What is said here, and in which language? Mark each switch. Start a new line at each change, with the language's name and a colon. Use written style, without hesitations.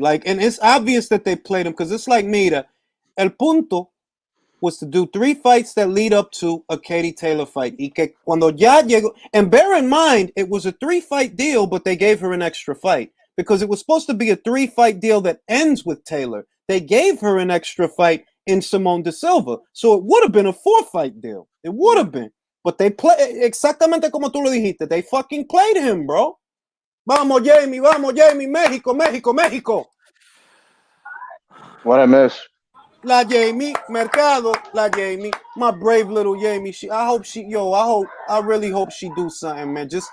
English: Like, and it's obvious that they played him because it's like,
Spanish: mira, el punto
English: was to do 3 fights that lead up to a Katie Taylor fight.
Spanish: Y que cuando ya llegó,
English: and bear in mind, it was a 3-fight deal, but they gave her an extra fight because it was supposed to be a 3-fight deal that ends with Taylor. They gave her an extra fight in Simone de Silva. So it would have been a 4-fight deal. It would have been. But they play
Spanish: exactamente como tú lo dijiste.
English: They fucking played him, bro.
Spanish: Vamos, Jamie, México, México, México.
English: What I miss? La Jamie Mercado, la Jamie, my brave little Jamie. I really hope she do something, man.